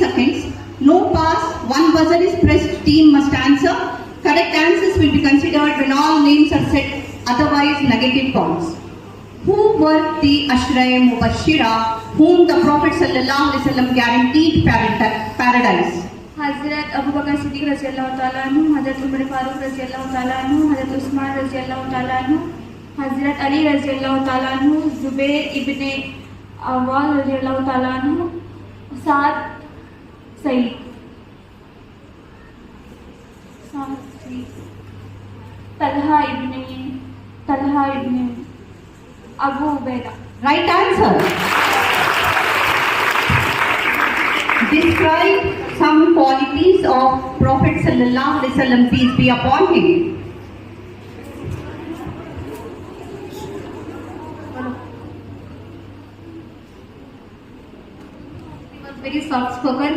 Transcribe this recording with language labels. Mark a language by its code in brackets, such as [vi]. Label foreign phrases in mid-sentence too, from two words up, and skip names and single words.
[en] No pass, 1 buzzer is pressed, team must answer. Correct answers will be considered when all names are said, otherwise negative points. Who were the Ashra-e Mubashshira whom the Prophet ﷺ guaranteed paradise? [ar] حضرت أبو بكر صديق رضي الله تعالى عنه، حضرت عمر فاروق رضي الله تعالى عنه، حضرت عثمان رضي الله تعالى عنه، حضرت علي رضي الله تعالى عنه، زبير ابن عوام رضي الله تعالى عنه، سعد سعيد طلحة ابن أبو عبيدة. [en] Right answer. Describe some qualities of Prophet ﷺ, peace be upon him. He was very soft spoken.